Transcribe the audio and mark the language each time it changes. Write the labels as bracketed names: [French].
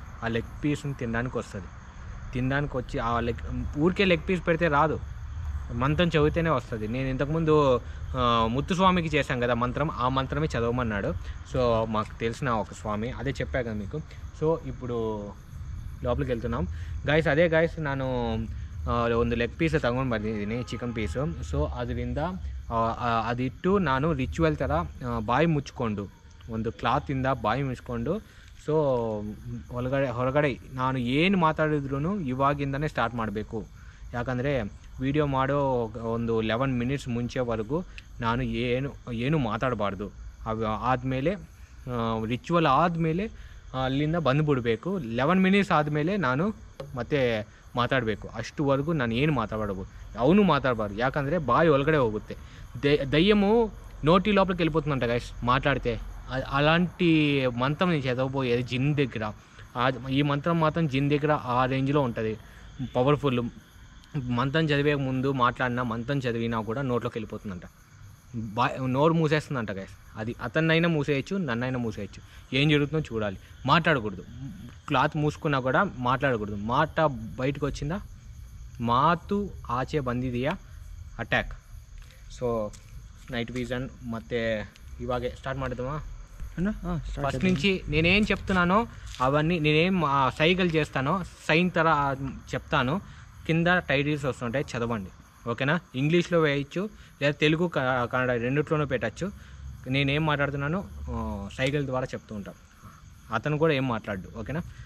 [Telugu] ఆ లెగ్ పీస్ని తినడానికి వస్తుంది. తినడానికి వచ్చి ఊరికే లెగ్ పీస్ పెడితే రాదు, మంత్రం చదివితేనే వస్తుంది. నేను ఇంతకుముందు ముత్తుస్వామికి చేశాం కదా మంత్రం, ఆ మంత్రమే చదవమన్నాడు. సో మాకు తెలిసిన ఒక స్వామి, అదే చెప్పా కదా మీకు. సో ఇప్పుడు లోపలికి వెళ్తున్నాం ಗೈಸ್. [Kannada] ಅದೇ ಗೈಸ್, ನಾನು ಒಂದು ಲೆಗ್ ಪೀಸ್ ತಗೊಂಡು ಬಂದಿದ್ದೀನಿ, ಚಿಕನ್ ಪೀಸು. ಸೊ ಅದರಿಂದ ಅದಿಟ್ಟು ನಾನು ರಿಚುವಲ್ ಥರ ಬಾಯಿ ಮುಚ್ಕೊಂಡು, ಒಂದು ಕ್ಲಾತಿಂದ ಬಾಯಿ ಮುಚ್ಕೊಂಡು, ಸೊ ಹೊರಗಡೆ ನಾನು ಏನು ಮಾತಾಡಿದ್ರೂ ಇವಾಗಿಂದನೇ ಸ್ಟಾರ್ಟ್ ಮಾಡಬೇಕು. ಯಾಕಂದರೆ ವಿಡಿಯೋ ಮಾಡೋ ಒಂದು [English] 11 minutes [Kannada] ಮುಂಚೆವರೆಗೂ ನಾನು ಏನು ಮಾತಾಡಬಾರ್ದು. ಆದಮೇಲೆ ರಿಚುವಲ್ ಆದಮೇಲೆ ಅಲ್ಲಿಂದ ಬಂದುಬಿಡಬೇಕು. [English] 11 minutes [Kannada] ಆದಮೇಲೆ ನಾನು ಮತ್ತೆ ಮಾತಾಡಬೇಕು. ಅಷ್ಟುವರೆಗೂ ನಾನು ಏನು ಮಾತಾಡಬಹುದು, ಅವನು ಮಾತಾಡಬಾರ್ದು. ಯಾಕಂದರೆ బాయి ಒಳಗಡೆ ಹೋಗುತ್ತೆ. [Telugu] దయ్యము నోటి లోపలికి వెళ్ళిపోతుందంట గైస్ మాట్లాడితే. అలాంటి మంత్రం నేను చదవబోయేది జిన్ దగ్గర. ఈ మంత్రం మాత్రం జిన్ దగ్గర ఆ రేంజ్లో ఉంటుంది, పవర్ఫుల్. మంత్రం చదివే ముందు మాట్లాడినా మంత్రం చదివినా కూడా నోట్లోకి వెళ్ళిపోతుందంట. నోరు మూసేస్తుందంట గైస్. అది అతన్నైనా మూసేయచ్చు, నన్నైనా మూసేయచ్చు. ఏం జరుగుతుందో చూడాలి. మాట్లాడకూడదు, క్లాత్ మూసుకున్నా కూడా మాట్లాడకూడదు. మాట బయటకు వచ్చిందా [Kannada] ಮಾತು ಆಚೆ ಬಂದಿದೆಯಾ ಅಟ್ಯಾಕ್. ಸೊ ನೈಟ್ ವಿಷನ್ ಮತ್ತು ಇವಾಗೆ ಸ್ಟಾರ್ಟ್ ಮಾಡಿದವಾ [Telugu] అన్న ఫస్ట్ నుంచి నేనేం చెప్తున్నానో అవన్నీ నేనేం సైగలు చేస్తానో సైన్ తర చెప్తాను. కింద టైటిల్స్ వస్తుంటాయి, చదవండి. ఓకేనా? ఇంగ్లీష్లో వేయచ్చు, లేదా తెలుగు కన్నడ రెండిట్లోనూ పెట్టచ్చు. నేనేం మాట్లాడుతున్నానో సైగల ద్వారా చెప్తూ ఉంటాం. అతను కూడా ఏం మాట్లాడు. ఓకేనా?